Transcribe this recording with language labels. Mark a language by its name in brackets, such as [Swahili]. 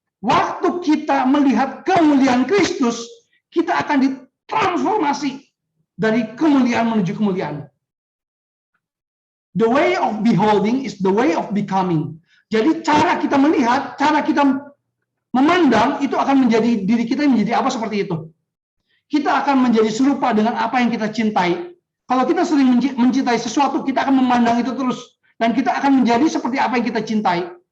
[Indonesian] Waktu kita melihat kemuliaan Kristus, kita akan ditransformasi dari kemuliaan menuju kemuliaan. [English] The way of beholding is the way of becoming. [Indonesian] Jadi cara kita melihat, cara kita memandang itu akan menjadi diri kita menjadi apa seperti itu. Kita akan menjadi serupa dengan apa yang kita cintai. Kalau kita sering mencintai sesuatu, kita akan memandang itu terus dan kita akan menjadi seperti apa yang kita cintai.